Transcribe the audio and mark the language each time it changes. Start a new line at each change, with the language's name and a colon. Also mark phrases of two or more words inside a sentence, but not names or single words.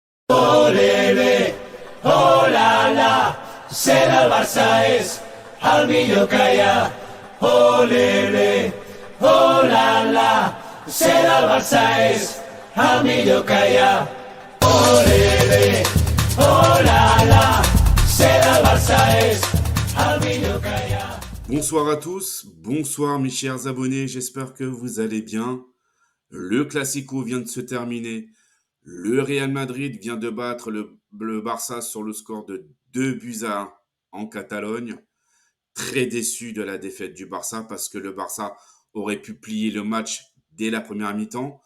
Catalan: Olele, oh la la, ser el Barça és el millor que hi ha. Olele, oh la la, ser el Barça és el millor que hi ha. Olele, oh la la, ser el Barça és el millor que hi ha.
French: Bonsoir à tous, bonsoir mes chers abonnés, j'espère que vous allez bien. Le Classico vient de se terminer. Le Real Madrid vient de battre le Barça sur le score de 2-1 en Catalogne. Très déçu de la défaite du Barça parce que le Barça aurait pu plier le match dès la première mi-temps.